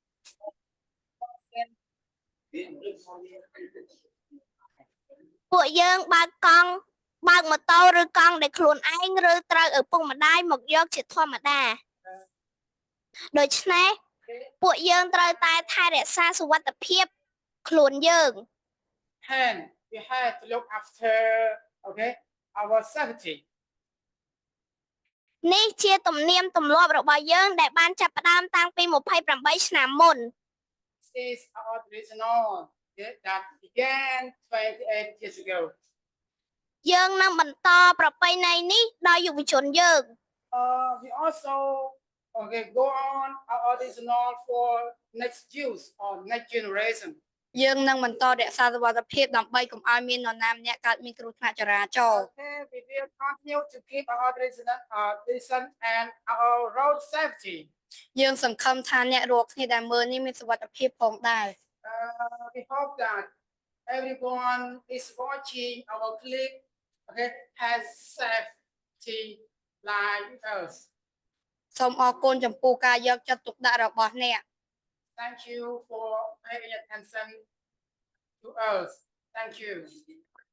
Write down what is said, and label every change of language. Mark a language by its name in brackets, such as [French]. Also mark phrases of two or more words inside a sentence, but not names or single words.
[Khmer] ពួកយើងបើកម៉ូតូឬកង់ដែលខ្លួនឯងឬត្រូវឪពុកម្ដាយមកយកជាធម្មតាដូច្នេះពួកយើងត្រូវតែថែរក្សាសុវត្ថិភាពខ្លួនយើង [English] And we had to look after our safety. [Khmer] នេះជាទំនៀមទម្លាប់របស់យើងដែលបានចាប់ផ្ដើមតាំងពី28ឆ្នាំមុន [English] This is our traditional that began 28 years ago. [Khmer] យើងនឹងបន្តប្រពៃណីនេះដល់យុវជនយើង [English] We also go on our traditional for next youth or next generation. [Khmer] យើងនឹងបន្តរក្សាសុវត្ថិភាពដើម្បីកុំឲ្យមាននរណាម្នាក់កើតមានគ្រោះថ្នាក់ចរាចរណ៍ [English] We will continue to keep our tradition and our road safety. [Khmer] យើងសង្ឃឹមថាអ្នករាល់គ្នាដែលមើលនេះមានសុវត្ថិភាពផងដែរ [English] We hope that everyone is watching our clip, okay, has safety like us. [Khmer] សូមអរគុណចំពោះការយកចិត្តទុកដាក់របស់អ្នក [English] Thank you for paying attention to us. Thank you.